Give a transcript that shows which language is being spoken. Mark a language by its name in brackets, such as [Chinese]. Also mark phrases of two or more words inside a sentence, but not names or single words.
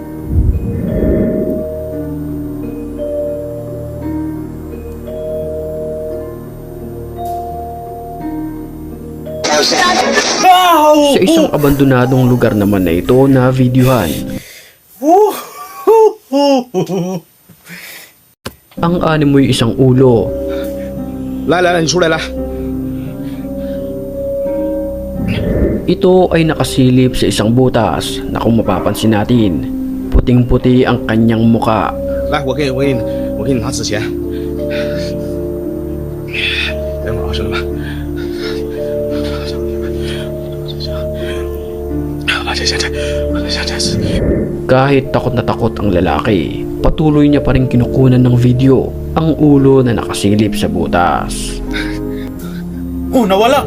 [Filipino] Wow! Sa isang abandonadong lugar naman na ito na videohan, ang animoy isang ulo. [Chinese] 来来来，你出来来。 [Filipino] Ito ay nakasilip sa isang butas na kung mapapansin natin, puting-puti ang kanyang muka. [Chinese] 来，我给你拿纸钱。等会儿啊，兄弟们。 [Filipino] Kahit takot na takot ang lalaki, patuloy niya pa rin kinukunan ng video ang ulo na nakasilip sa butas. Oh, nawala.